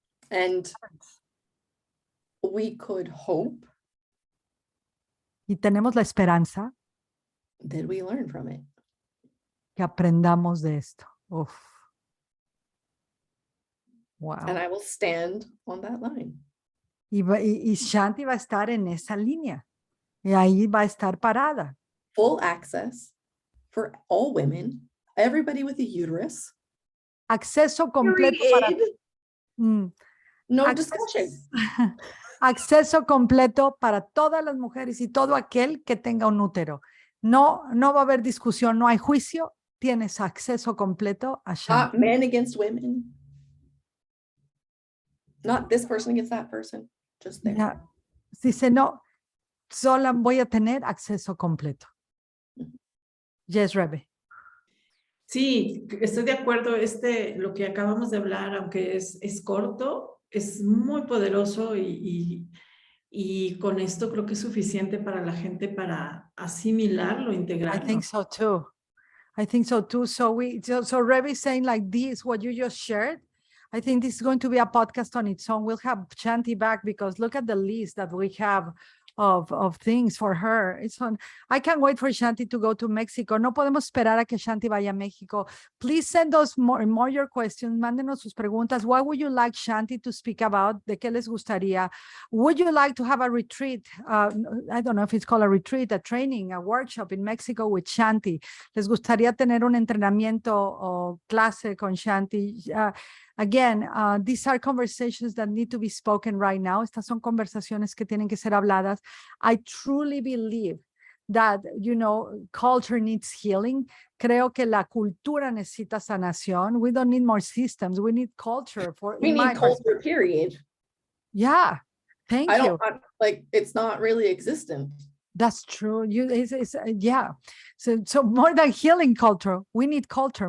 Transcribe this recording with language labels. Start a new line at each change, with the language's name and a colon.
English: And we could hope
Spanish: Y tenemos la esperanza
English: that we learn from it.
Spanish: que aprendamos de esto. Uf.
English: Wow. And I will stand on that line.
Spanish: Y Shanti va a estar en esa línea. Y ahí va a estar parada.
English: Full access for all women, everybody with a uterus,
Spanish: acceso completo para... No Acceso,
English: discussion.
Spanish: acceso completo para todas las mujeres y todo aquel que tenga un útero. No va a haber discusión, no hay juicio, tienes acceso completo a Shanti.
English: Not men against women. Not this person against that person. Just there.
Spanish: Ya. Dice, no, sola voy a tener acceso completo.
English: Yes, Rebe.
Spanish: Sí, estoy de acuerdo. Lo que acabamos de hablar, aunque es corto, es muy poderoso y con esto creo que es suficiente para la gente para asimilarlo,
English: I
Spanish: integrarlo.
English: think so too. I think so too. So Rebe is saying like this, what you just shared. I think this is going to be a podcast on its own. We'll have Shanti back because look at the list that we have of things for her. It's fun. I can't wait for Shanti to go to Mexico.
Spanish: No podemos esperar a que Shanti vaya a México.
English: Please send us more your questions.
Spanish: Mándenos sus preguntas.
English: What would you like Shanti to speak about?
Spanish: ¿De qué les gustaría?
English: Would you like to have a retreat? I don't know if it's called a retreat, a training, a workshop in Mexico with Shanti.
Spanish: ¿Les gustaría tener un entrenamiento o clase con Shanti?
English: Again, these are conversations that need to be spoken right now.
Spanish: Estas son conversaciones que tienen que ser habladas.
English: I truly believe that, culture needs healing.
Spanish: Creo que la cultura necesita sanación.
English: We don't need more systems. We need culture. We need culture, period. Yeah, thank you. It's not really existent. That's true. Yeah. So more than healing culture, we need culture.